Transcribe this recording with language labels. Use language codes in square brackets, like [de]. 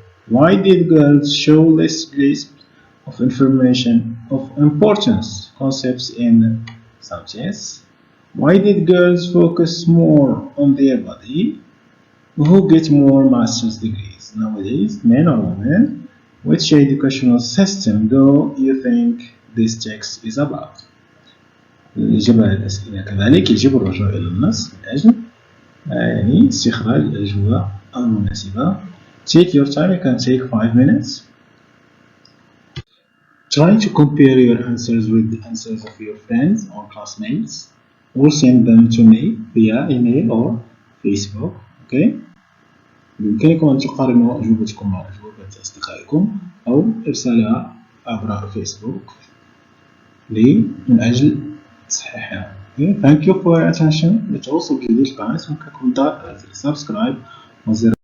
[en] Why did girls show less grasp of information of importance concepts in some tests? Why did girls focus more on their body? Who get more master's degrees nowadays, men or women? Which educational system do you think this text is about? [ar] الإجابة على الأسئلة كذلك يجب الرجوع إلى النص من أجل يعني استخراج الأجوبة المناسبة. [en] Take your time, you can take 5 minutes. Try to compare your answers with the answers of your friends or classmates, or send them to me via email or Facebook. Okay? [ar] بإمكانكم أن تقارنوا أجوبتكم مع أجوبة أصدقائكم أو إرسالها عبر فيسبوك من أجل تصحيحها. [en] Okay? Thank you for your attention. [ar] للتواصل بجديد القناة يمكنكم ضغط على زر سبسكرايب وزر